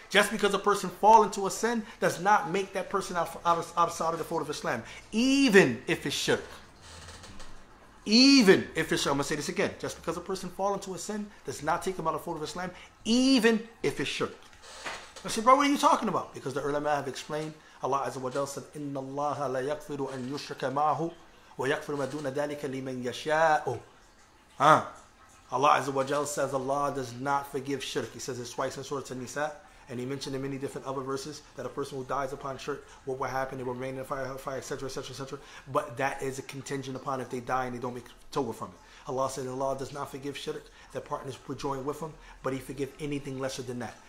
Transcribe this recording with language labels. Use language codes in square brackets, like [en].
[en] Just because a person falls into a sin does not make that person outside of the fold of Islam. Even if it's shirk. Even if it's shirk. I'm going to say this again. Just because a person falls into a sin does not take him out of the fold of Islam. Even if it's shirk. I said, bro, what are you talking about? Because the ulama have explained, Allah Azza wa Jalla said, [ar] إِنَّ اللَّهَ لَا يَغْفِرُ أَن يُشْرَكَ مَعَهُ وَيَغْفِرُ مَا دُونَ ذَلِكَ لِمَنْ يَشَاءُ. [en] Allah Azza wa Jalla says Allah does not forgive shirk. He says it twice in Surah An-Nisa, and He mentioned in many different other verses that a person who dies upon shirk, what will happen? They will remain in the fire, etc., etc., etc. But that is a contingent upon if they die and they don't make tawbah from it. Allah said Allah does not forgive shirk, that partners would join with Him, but He forgive anything lesser than that.